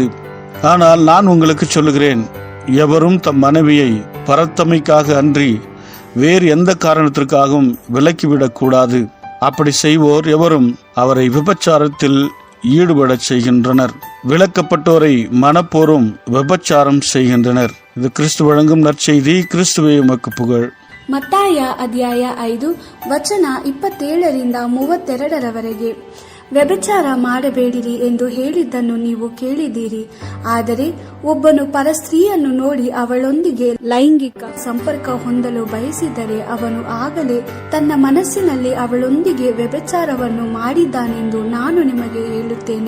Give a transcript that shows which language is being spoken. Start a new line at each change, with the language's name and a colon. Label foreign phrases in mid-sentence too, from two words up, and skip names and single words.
Tamil: ஆனால் நான் உங்களுக்கு சொல்லுகிறேன், எவரும் தம் மனைவியை பரத்தமைக்காக அன்றி வேறு எந்த காரணத்திற்காகவும் விலக்கிவிடக்கூடாது. அப்படி செய்வோர் எவரும் அவரை விபச்சாரத்தில் ஈடுபடச் செய்கின்றனர். விலக்கப்பட்டோரை மனப்போரும் விபச்சாரம் செய்கின்றனர். இது கிறிஸ்து வழங்கும் நற்செய்தி. கிறிஸ்துவே உமக்கு புகழ்.
Kannada: ಮತ್ತಾಯ ಅಧ್ಯಾಯ 5 ವಚನ 27-32 ವ್ಯಭಿಚಾರ ಮಾಡಬೇಡಿರಿ ಎಂದು ಹೇಳಿದ್ದನ್ನು ನೀವು ಕೇಳಿದ್ದೀರಿ. ಆದರೆ ಒಬ್ಬನು ಪರಸ್ತ್ರೀಯನ್ನು ನೋಡಿ ಅವಳೊಂದಿಗೆ ಲೈಂಗಿಕ ಸಂಪರ್ಕ ಹೊಂದಲು ಬಯಸಿದರೆ ಅವನು ಆಗಲೇ ತನ್ನ ಮನಸ್ಸಿನಲ್ಲಿ ಅವಳೊಂದಿಗೆ ವ್ಯಭಿಚಾರವನ್ನು ಮಾಡಿದ್ದಾನೆಂದು ನಾನು ನಿಮಗೆ ಹೇಳುತ್ತೇನೆ.